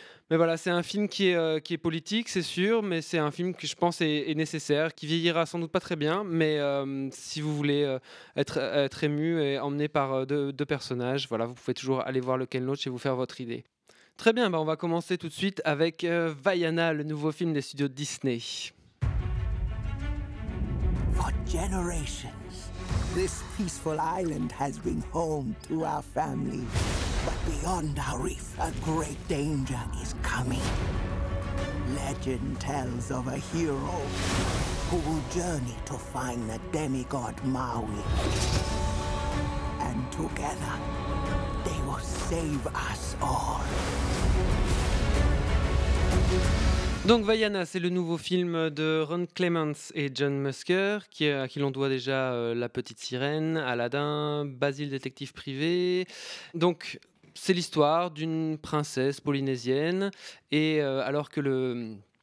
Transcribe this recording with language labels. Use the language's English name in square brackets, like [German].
[French] Mais voilà, c'est un film qui est politique, c'est sûr, mais c'est un film que je pense est nécessaire, qui vieillira sans doute pas très bien, mais si vous voulez être ému et emmené par deux personnages, voilà, vous pouvez toujours aller voir le Ken Loach et vous faire votre idée. Très bien, on va commencer tout de suite avec Vaiana, le nouveau film des studios Disney. [English] For generations, this peaceful island has been home to our family. But beyond our reef, a great danger is coming. Legend tells of a hero who will journey to find the demigod Maui. And together, they will save us all. [French] Donc Vaiana, c'est le nouveau film de Ron Clements et John Musker, à qui l'on doit déjà La Petite Sirène, Aladdin, Basile Détective Privé. Donc c'est l'histoire d'une princesse polynésienne, et alors que le...